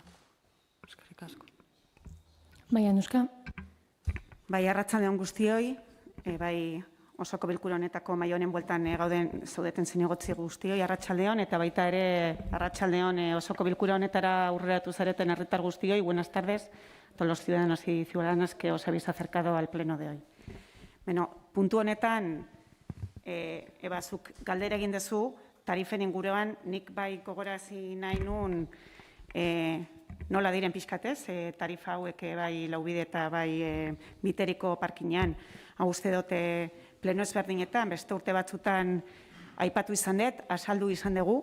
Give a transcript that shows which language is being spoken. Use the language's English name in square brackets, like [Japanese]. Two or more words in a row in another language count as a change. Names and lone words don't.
[Basque] Eskerrik asko. Bai, Anuska? Bai, arratsaldeon guztioi, bai, osoko bilkura honetako mahai honen bueltan zaudeten zinegotzi guztioi, arratsaldeon, eta baita ere arratsaldeon osoko bilkura honetara aurreratu zareten herritar guztioi. [Spanish] Buenas tardes a todos los ciudadanos y ciudadanas que os habéis acercado al pleno de hoy. [Basque] Puntu honetan, zuk galdera egin duzu, tarifen inguruan, nik bai gogorarazi nahi nun nola diren pixkatez, tarifa hauek bai Laubide eta bai Biteriko parkinean, hau uste dute pleno ezberdinetan, beste urte batzutan aipatu izan dut, azaldu izan dugu.